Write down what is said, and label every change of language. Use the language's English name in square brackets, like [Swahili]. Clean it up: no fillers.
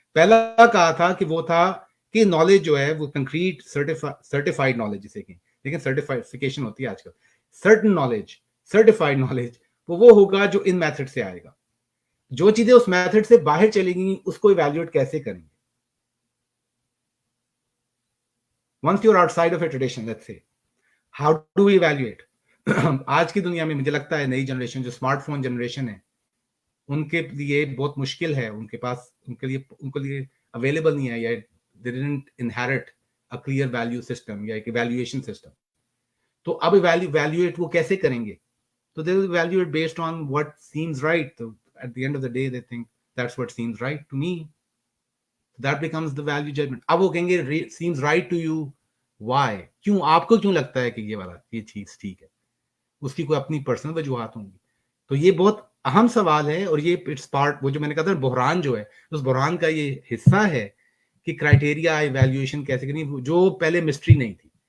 [Hindi] पहला कहा था कि वो था कि नॉलेज जो है वो कंक्रीट सर्टिफाइड नॉलेज जिसे कहें, लेकिन सर्टिफिकेशन होती है आजकल, सर्टन नॉलेज, सर्टिफाइड नॉलेज, वो होगा जो इन मेथड से आएगा। जो चीजें उस मेथड से बाहर चलेंगी उसको इवैल्यूएट कैसे करेंगे? [English] Once you're outside of a tradition, let's say, how do we evaluate? [Hindi] आज की दुनिया में मुझे लगता है नई जनरेशन जो स्मार्टफोन जनरेशन है, उनके लिए बहुत मुश्किल है, उनके लिए अवेलेबल नहीं है, या [English] they didn't inherit a clear value system [Hindi] या एक evaluation system। तो अब evaluate वो कैसे करेंगे? तो [English] they will evaluate based on what seems right। So at the end of the day they think that's what seems right to me, that becomes the value judgment। अब वो कहेंगे seems right to you, why? [Hindi] क्यों, आपको क्यों लगता है कि ये चीज ठीक है? उसकी कोई अपनी पर्सनल वजूहात होंगी। तो ये बहुत अहम सवाल है, और ये इट्स पार्ट, वो जो मैंने कहा था बहरान जो है, उस बहरान का ये हिस्सा है कि क्राइटेरिया इवैल्यूएशन कैसे करनी, जो पहले मिस्ट्री नहीं थी।